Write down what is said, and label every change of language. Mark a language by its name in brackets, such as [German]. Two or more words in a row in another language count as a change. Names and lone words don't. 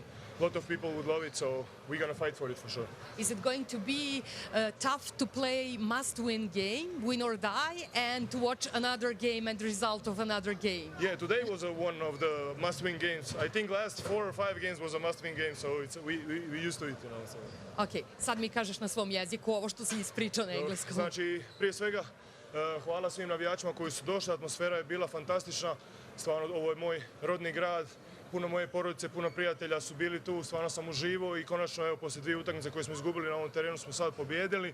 [English] A lot of people would love it, so we're gonna fight for it for sure. Is it going to be tough to play must-win game, win or die, and to watch another game and the result of another game? Yeah, today was one of the must-win games. I think last 4 or 5 games was a must-win game, so we used to it, you know. So. [Bosnian] Ok, sad mi kažeš na svom jeziku ovo što si ispričao na engleskom. Znači, prije svega, hvala svim navijačima koji su došli, atmosfera je bila fantastična. Stvarno, ovo je moj rodni grad, puno moje porodice, puno prijatelja su bili tu, stvarno sam uživao i konačno, evo, poslije 2 utakmice koje smo izgubili na ovom terenu smo sad pobjedili.